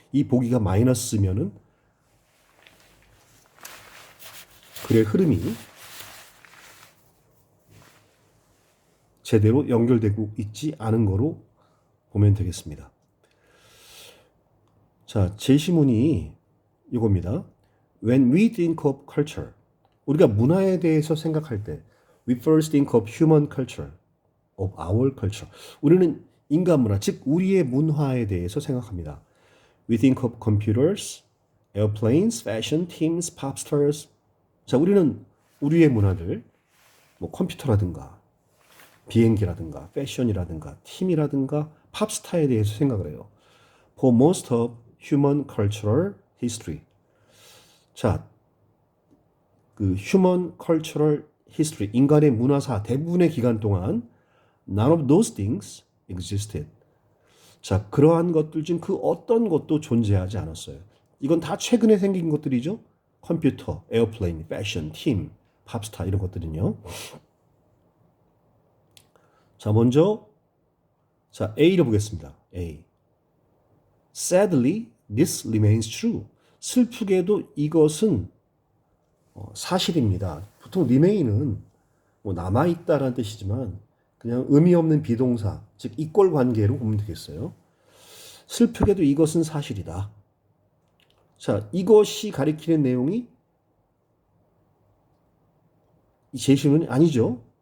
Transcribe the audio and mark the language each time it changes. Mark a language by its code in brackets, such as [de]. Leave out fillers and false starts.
[ko] 이 보기가 마이너스면은 글의 흐름이 제대로 연결되고 있지 않은 거로 보면 되겠습니다. 자, 제시문이 이겁니다. [en] When we think of culture, [ko] 우리가 문화에 대해서 생각할 때 [en] we first think of human culture, of our culture. [ko] 우리는 인간 문화, 즉 우리의 문화에 대해서 생각합니다. [en] We think of computers, airplanes, fashion, teams, pop stars. [ko] 자, 우리는 우리의 문화들, 뭐 컴퓨터라든가 비행기라든가 패션이라든가 팀이라든가 팝스타에 대해서 생각을 해요. [en] For most of human cultural history. 자, 그 human cultural history, [ko] 인간의 문화사 대부분의 기간 동안 [en] none of those things existed. [ko] 자, 그러한 것들 중 그 어떤 것도 존재하지 않았어요. 이건 다 최근에 생긴 것들이죠. 컴퓨터, 에어플레인, 패션, 팀, 팝스타 이런 것들은요. 자, 먼저 자, A를 보겠습니다. A. [en] Sadly, this remains true. [ko] 슬프게도 이것은 사실입니다. 보통 remain은 뭐 남아있다라는 뜻이지만 그냥 의미 없는 비동사, 즉 이꼴 관계로 보면 되겠어요. 슬프게도 이것은 사실이다. 자, 이것이 가리키는 내용이 이 제시문이 아니죠.